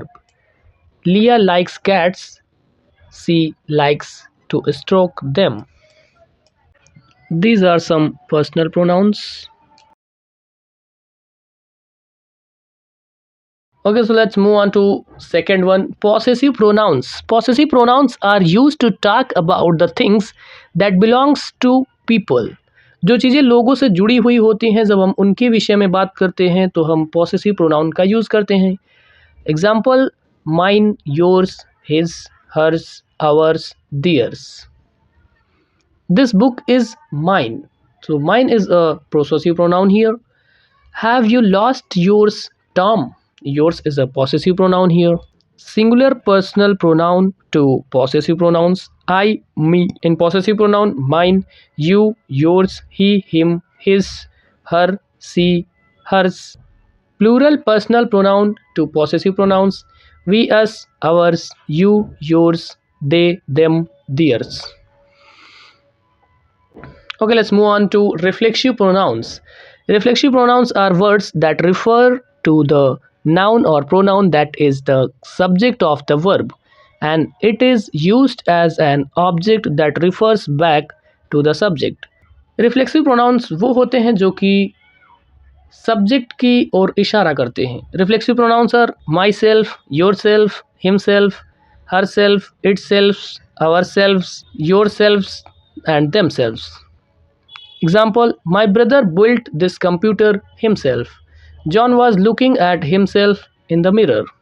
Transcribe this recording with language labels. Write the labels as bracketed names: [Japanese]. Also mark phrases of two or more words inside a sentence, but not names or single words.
[English] Leah likes cats. She likes to stroke them. These are some personal pronouns. Okay, so let's move on to second one, possessive pronouns. Possessive pronouns are used to talk about the things that belongs to people. [Hindi] जो चीज़ें लोगों से जुड़ी हुई होती हैं, जब हम उनके विषय में बात करते हैं तो हम [English] possessive pronoun [Hindi] का यूज़ करते हैं. [English] Example: mine, yours, his, hers, ours, theirs. This book is mine. So mine is a possessive pronoun here. Have you lost yours, Tom? Yours is a possessive pronoun here. Singular personal pronoun to possessive pronouns: I, me. In possessive pronoun: mine, you, yours, he, him, his, her, she, hers. Plural personal pronoun to possessive pronouns: we, us, ours, you, yours, they, them, theirs. Okay, let's move on to reflexive pronouns. Reflexive pronouns are words that refer to the noun or pronoun that is the subject of the verb, and it is used as an object that refers back to the subject. reflexive pronouns [Hindi] वो होते हैं जो कि सब्जेक्ट की ओर इशारा करते हैं. [English] Reflexive pronouns are myself, yourself, himself, herself, itself, ourself, yourself and themself. Example: my brother built this computer himself. John was looking at himself in the mirror.